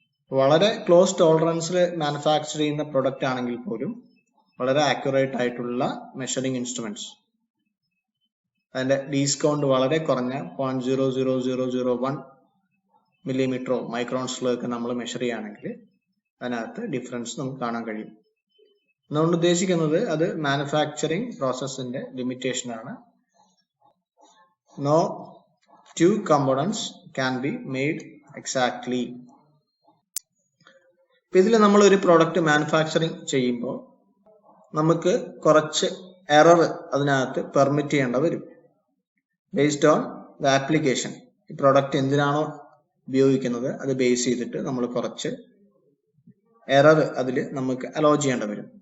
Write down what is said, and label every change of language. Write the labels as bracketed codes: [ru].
[ml] വളരെ close ടോളറൻസിൽ manufacture ചെയ്യുന്ന product ആണെങ്കിൽ പോലും വളരെ ആക്യുറേറ്റ് ആയിട്ടുള്ള മെഷറിംഗ് ഇൻസ്ട്രുമെന്റ്സ്, അതിന്റെ ഡിസ്കൗണ്ട് വളരെ കുറഞ്ഞ 0.00001 മില്ലിമീറ്ററോ മൈക്രോൺസിലൊക്കെ നമ്മൾ മെഷർ ചെയ്യുകയാണെങ്കിൽ അതിനകത്ത് ഡിഫറൻസ് നമുക്ക് കാണാൻ കഴിയും. അതുകൊണ്ട് ഉദ്ദേശിക്കുന്നത് അത് മാനുഫാക്ചറിങ് പ്രോസസ്സിന്റെ ലിമിറ്റേഷൻ ആണ്. [en] No two components can be made exactly. [ml] ഇതിൽ നമ്മൾ ഒരു പ്രോഡക്റ്റ് മാനുഫാക്ചറിങ് ചെയ്യുമ്പോൾ നമുക്ക് കുറച്ച് എറർ അതിനകത്ത് പെർമിറ്റ് ചെയ്യേണ്ട വരും. [en] based on the application, [ml] ഈ പ്രോഡക്റ്റ് എന്തിനാണോ ഉപയോഗിക്കുന്നത് അത് ബേസ് ചെയ്തിട്ട് നമ്മൾ കുറച്ച് എറർ അതിൽ നമുക്ക് അലോ ചെയ്യേണ്ട വരും.